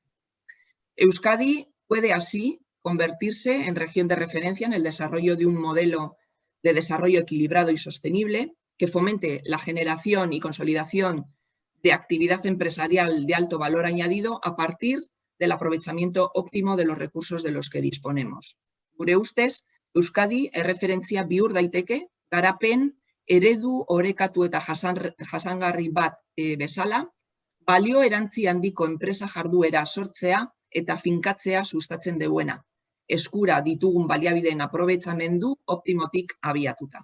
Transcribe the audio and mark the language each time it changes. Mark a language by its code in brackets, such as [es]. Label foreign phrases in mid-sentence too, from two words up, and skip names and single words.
[es] Euskadi puede así convertirse en región de referencia en el desarrollo de un modelo de desarrollo equilibrado y sostenible que fomente la generación y consolidación de actividad empresarial de alto valor añadido a partir del aprovechamiento óptimo de los recursos de los que disponemos. [eu] Gure ustez, Euskadi erreferentzia bihur daiteke, garapen, eredu, orekatu eta jasangarri bat bezala, balio erantzi handiko enpresa jarduera sortzea eta finkatzea sustatzen duena, eskura ditugun baliabideen aprobetxamendu optimotik abiatuta.